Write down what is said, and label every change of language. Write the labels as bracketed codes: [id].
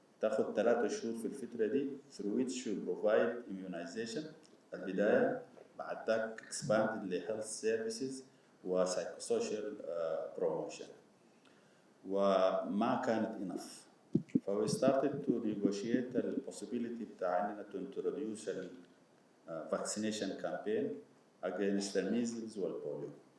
[ar] تأخذ 3 شهور في الفترة دي [en] through which we provide immunization [ar] البداية، بعد ذاك [en] expanded [ar] ل [en] health services [ar] و [en] psychosocial promotion. [ar] وما كانت [en] enough. We started to negotiate the possibility [ar] بتاعنا [en] to introduce a vaccination campaign against the measles والبوليو.